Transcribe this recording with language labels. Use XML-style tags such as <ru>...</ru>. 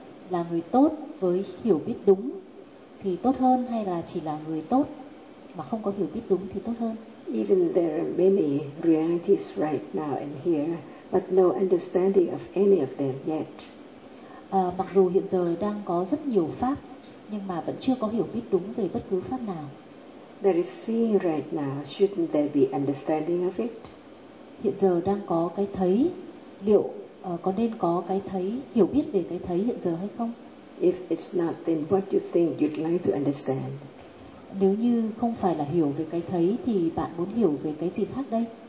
<vi>Là người tốt với hiểu biết đúng thì tốt hơn, hay là chỉ là người tốt mà không có hiểu biết đúng thì tốt hơn?</vi> <en>Even there are many realities right now and here, but no understanding of any of them yet.</en> <vi>Mặc dù hiện giờ đang có rất nhiều pháp, nhưng mà vẫn chưa có hiểu biết đúng về bất cứ pháp nào.</vi> <en>That is seeing right now, shouldn't there be understanding of it?</en> <vi>Hiện giờ đang có cái thấy, liệu có nên có cái thấy, hiểu biết về cái thấy hiện giờ hay không?</vi> <en>If it's not, then what you think you'd like to understand?</en> <vi>Nếu như không phải là hiểu về cái thấy thì bạn muốn hiểu về cái gì khác đây?</vi>